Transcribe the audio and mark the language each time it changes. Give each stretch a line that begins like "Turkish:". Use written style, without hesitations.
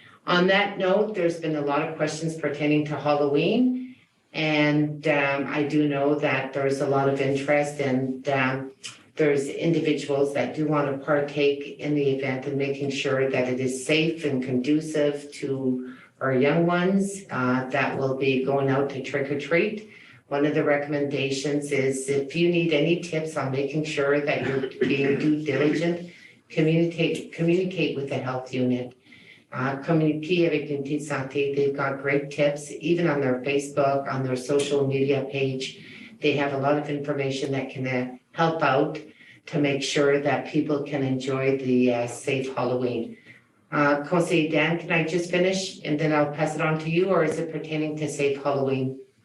English: On that note, there's been a lot of questions pertaining to Halloween, and I do know that there's a lot of interest, and there's individuals that do want to partake in the event and making sure that it is safe and conducive to our young ones that will be going out to trick or treat. One of the recommendations is if you need any tips on making sure that you're being due diligent, communicate with the health unit.
French: Communiquer avec l'unité de santé.
English: They've got great tips, even on their Facebook, on their social media page. They have a lot of information that can help out to make sure that people can enjoy the safe Halloween. Conseiller Dan, can I just finish and then I'll pass it on to you, or is it pertaining to safe Halloween?